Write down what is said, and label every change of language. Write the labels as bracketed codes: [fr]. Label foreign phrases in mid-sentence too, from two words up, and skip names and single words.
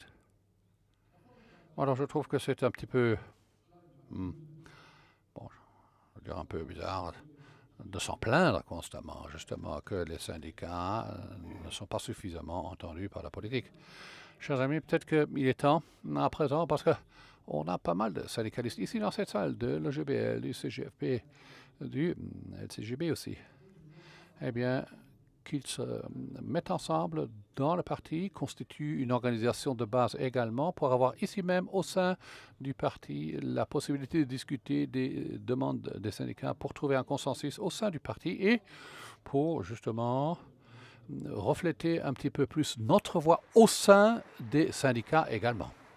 [fr] Alors je trouve que c'est un petit peu, bon, je veux dire un peu bizarre de s'en plaindre constamment, justement, que les syndicats ne sont pas suffisamment entendus par la politique. Chers amis, peut-être qu'il est temps à présent, parce qu'on a pas mal de syndicalistes ici dans cette salle, de l'EGBL, du CGFP, du LCGB aussi, eh bien, qu'ils se mettent ensemble dans le parti, constituent une organisation de base également pour avoir ici même au sein du parti la possibilité de discuter des demandes des syndicats pour trouver un consensus au sein du parti et pour justement refléter un petit peu plus notre voix au sein des syndicats également.